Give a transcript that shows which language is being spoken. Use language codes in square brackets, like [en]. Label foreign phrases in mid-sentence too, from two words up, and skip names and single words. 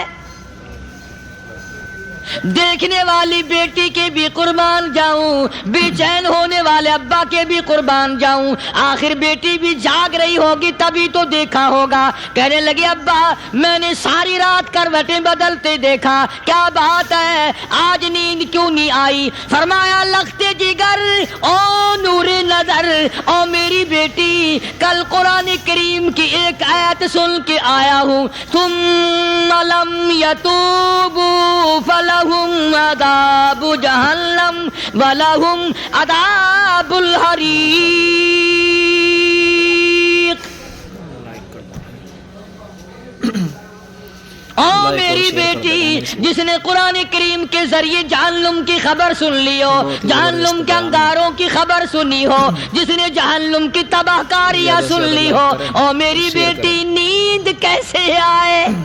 [ur] دیکھنے والی بیٹی کے بھی قربان جاؤں، جاؤں, بے چین ہونے والے ابا کے بھی قربان جاؤں. آخر بیٹی بھی جاگ رہی ہوگی تبھی تو دیکھا ہوگا. کہنے لگے ابا میں نے ساری رات کروٹیں بدلتے دیکھا, کیا بات ہے آج نیند کیوں نہیں آئی؟ فرمایا لختے جگر او نور نظر او میری بیٹی, کل قرآن کریم کی ایک آیت سن کے آیا ہوں, [ar] ثم لم یتوبوا فلہم عذاب جہنم ولہم عذاب الحریق. [ur] او میری بیٹی, جس نے قرآن کریم کے ذریعے جہنم کی خبر سن لی ہو, جہنم کے انگاروں کی خبر سنی ہو, جس نے جہنم کی تباہ کاریاں سن لی ہو, او میری بیٹی نیند کیسے آئے؟